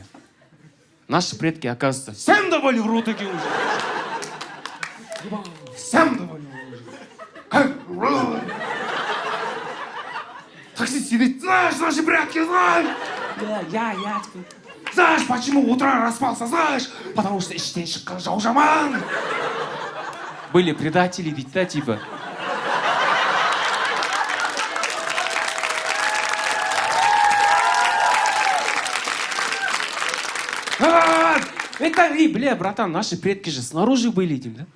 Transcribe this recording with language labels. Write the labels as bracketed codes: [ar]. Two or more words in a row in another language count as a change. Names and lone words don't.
[ru] Наши предки, оказывается, всем давали в рот такие уже. Всем давали в рот. Таксист сидит, знаешь, наши предки, знаешь. Я теперь. Знаешь, почему утро распался, знаешь? Потому что [kk] иштен шыққан жау жаман. [ru] Были предатели, ведь, да, типа. Это, бля, братан, наши предки же снаружи были этим, да?